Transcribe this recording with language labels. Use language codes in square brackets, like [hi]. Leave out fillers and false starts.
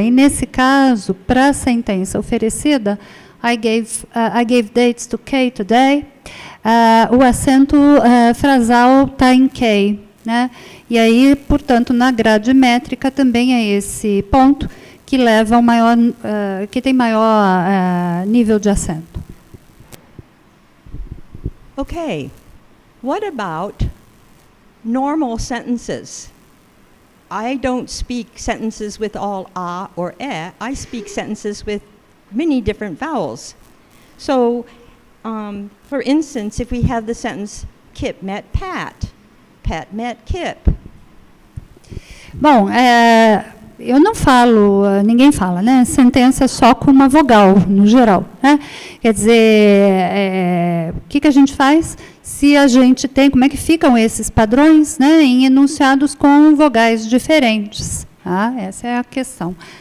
[pt] E, nesse caso, para a sentença oferecida, [en] I gave dates to K today, [pt] o acento frasal está em K. Né? E aí, portanto, na grade métrica também é esse ponto que leva ao maior, que tem maior nível de acento. [en] Okay, what about normal sentences? I don't speak sentences with all a or e. I speak sentences with many different vowels. So, for instance, if we have the sentence, Kip met Pat. Pat met Kip. [pt] Bom, eu não falo, ninguém fala, né? Sentença só com uma vogal, no geral. Né? Quer dizer, o que a gente faz se a gente tem, como é que ficam esses padrões, né, em enunciados com vogais diferentes? Tá? Essa é a questão.